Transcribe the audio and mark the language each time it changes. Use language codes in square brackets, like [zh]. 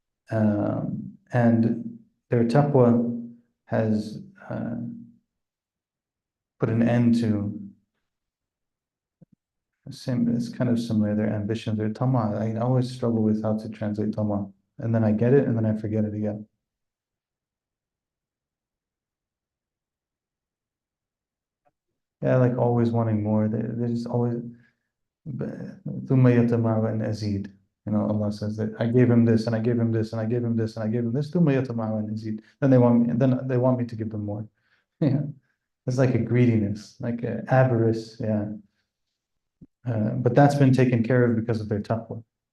[en] And their taqwa has put an end to, it's kind of similar, their ambitions, their tama. I always struggle with how to translate tama. And then I get it, and then I forget it again. Yeah, like always wanting more. They're just always, [ar] ثُمَّ يَطْمَعُ أَنْ أَزِيدَ. [en] Allah says that I gave him this, and I gave him this, and I gave him this, and I gave him this. [ar] ثُمَّ يَطْمَعُ أَنْ أَزِيدَ. [en] Then they want me to give them more. Yeah, it's like a greediness, like a avarice. Yeah, but that's been taken care of because of their taqwa.